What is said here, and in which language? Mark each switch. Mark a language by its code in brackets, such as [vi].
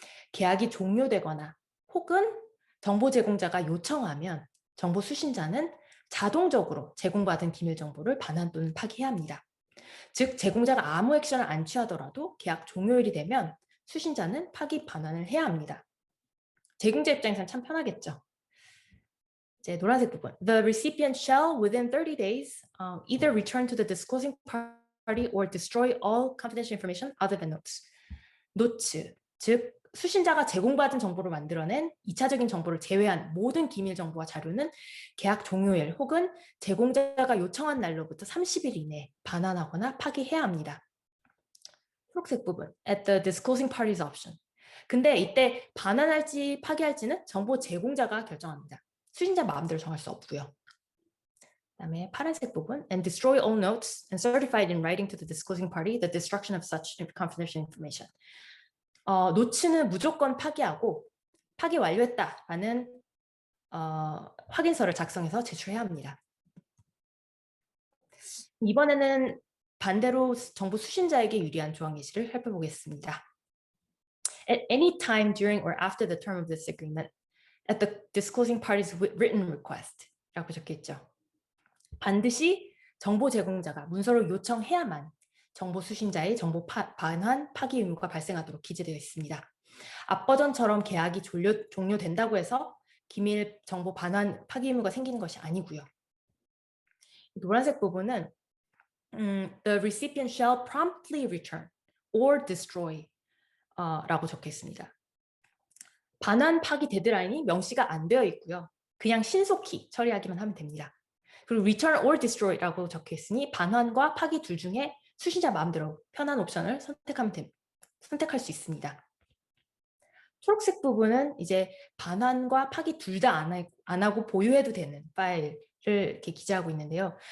[ko] 계약이 종료되거나 혹은 정보 제공자가 요청하면 정보 수신자는 자동적으로 제공받은 기밀 정보를 반환 또는 파기해야 합니다. 즉 제공자가 아무 액션을 안 취하더라도 계약 종료일이 되면 수신자는 파기 반환을 해야 합니다. 제공자 입장에서는 참 편하겠죠. 이제 노란색 부분. [en] The recipient shall within 30 days either return to the disclosing party or destroy all confidential information other than notes. [ko] 노츠, 즉 수신자가 제공받은 정보를 만들어낸 2차적인 정보를 제외한 모든 기밀 정보와 자료는 계약 종료일 혹은 제공자가 요청한 날로부터 30일 이내에 반환하거나 파기해야 합니다. 초록색 부분, [en] at the disclosing party's option. [ko] 근데 이때 반환할지 파기할지는 정보 제공자가 결정합니다. 수신자 마음대로 정할 수 없고요. 그다음에 파란색 부분, [en] and destroy all notes and certified in writing to the disclosing party the destruction of such confidential information. [ko] 노츠는 무조건 파기하고 파기 완료했다라는 확인서를 작성해서 제출해야 합니다. 이번에는 반대로 정보 수신자에게 유리한 조항 예시를 살펴보겠습니다. [en] At any time during or after the term of this agreement, at the disclosing party's written request [ko] 라고 적혀있죠. 반드시 정보 제공자가 문서로 요청해야만 정보 수신자의 정보 반환 파기 의무가 발생하도록 기재되어 있습니다. 앞 버전처럼 계약이 종료된다고 해서 기밀 정보 반환 파기 의무가 생기는 것이 아니고요. 노란색 부분은 [en] the recipient shall promptly return or destroy [ko] 라고 적혀 있습니다. 반환 파기 데드라인이 명시가 안 되어 있고요. 그냥 신속히 처리하기만 하면 됩니다. 그리고 [en] return or destroy [ko] 라고 적혀 있으니 반환과 파기 둘 중에 수신자 마음대로 편한 옵션을 선택할 수 있습니다. 초록색 부분은 이제 반환과 파기 둘 다 안 하고 보유해도 되는 파일을 이렇게 기재하고 있는데요.